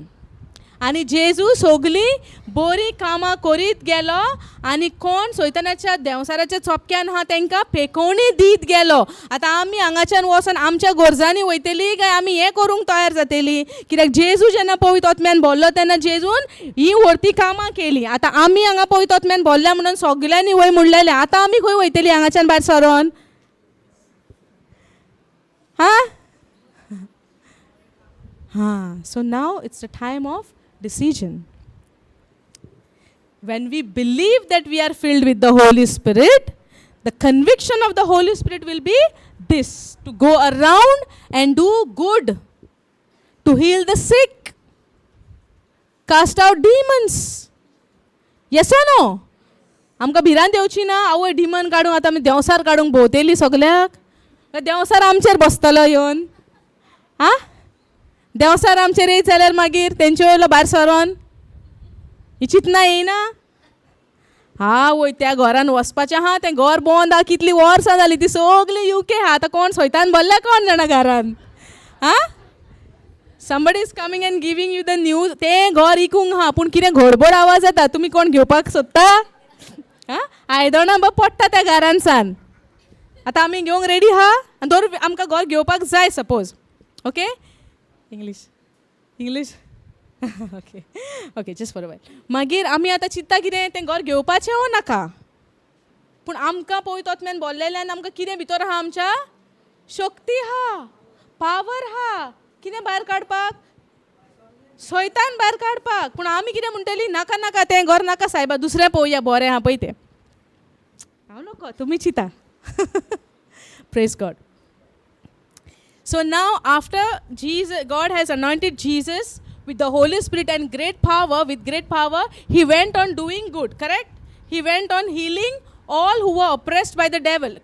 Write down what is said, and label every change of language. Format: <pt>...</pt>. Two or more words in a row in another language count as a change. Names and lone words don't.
<kok>आनी जेजू सगलीं बरीं कामां करीत गेलो आनी कोण सैतानाच्या देंवसाराच्या चोपक्यान आहा तांकां फेकोवणी दीत गेलो. आतां आमी हांगाच्यान वचोन आमच्या गरजांनी वयतलीं काय आमी हें करूंक तयार जातलीं? कित्याक जेजू जेन्ना पवित्र आत्म्यान भरलो तेन्ना जेजून ही व्हरती कामां केलीं. आतां आमी हांगा पवित्र आत्म्यान भरल्या म्हणून सगल्यांनी वय म्हणलेलें. आतां आमी खंय वयतलीं हांगाच्यान भायर सरोन?</kok> <en>So now it's the time of decision. When we believe that we are filled with the Holy Spirit, the conviction of the Holy Spirit will be this: to go around and do good, to heal the sick, cast out demons. Yes or no?</en> <kok>आमकां भिरांत येवची ना? आवय डिमन काडूंक आतां आमी देंवसार काडूंक भोंवतेली सगल्याक? देंवसार आमचेर बसतलो येवन? देंवसार आमचेर येयत जाल्यार मागीर तेंचे वयलो भायर सरोन ही चिंतना येयना? वय त्या घरान वचपाचें आहा, तें घर बंद आहा, कितलीं वर्सां जालीं, ती सगलीं यूके आहा. आतां कोण सैतान भरल्या कोण जाणा घरान?</kok> <en>somebody is coming and giving you the news,</en> <kok>तें घर इकूंक आहा, पूण कितें घडबड आवाज येता, तुमी कोण घेवपाक सोदता? आयदनां बा पडटा त्या घरान सान. आतां आमी घेवंक रेडी आहा? आनी धर आमकां घर घेवपाक जाय सपोज,</kok> <en>OK English English OK OK just for a while</en> <kok>मागीर आमी आतां चिंत्ता कितें तें घर घेवपाचें वो नाका पूण आमकां पळय तोतम्यान बोल्लेल्यान आमकां कितें भितर आहा आमच्या शक्ती आहा पावर आहा कितें भायर काडपाक सैतान भायर काडपाक पूण आमी कितें म्हणटलीं नाका नाका तें घर नाका सायबा दुसरें पळोवया बरें आहा पळय तें हांव नको तुमी चिंता</kok> <en>praise God So now after Jesus, God has anointed Jesus with the Holy Spirit and great power, with great power, he went on doing good, correct?</en> <kok>He went on healing all who were oppressed by the devil.</kok>